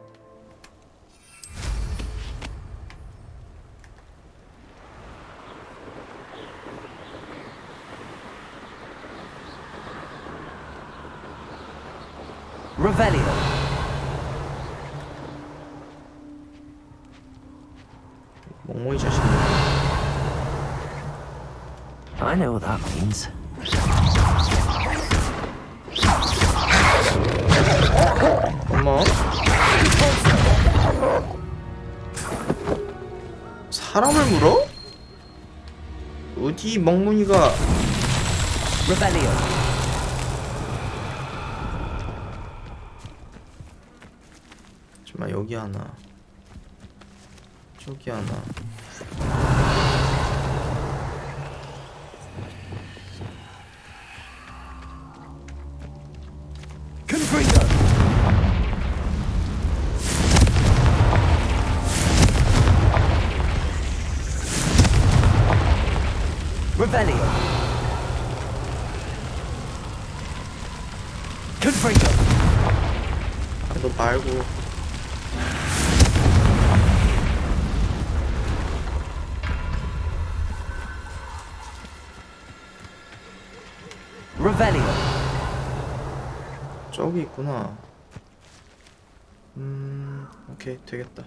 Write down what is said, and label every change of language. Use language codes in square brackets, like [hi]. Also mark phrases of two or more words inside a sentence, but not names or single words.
[ko] Revelio. 멍멍이 자식. [en] I know what that means. [ko] 어머. 사람을 물어? 어디 멍문이가? Revelio. 잠깐만, 여기 하나, 저기 하나. Confringo. Revelio. Confringo. 아, 너 말고. Revelio. 저기 있구나. 오케이, 되겠다.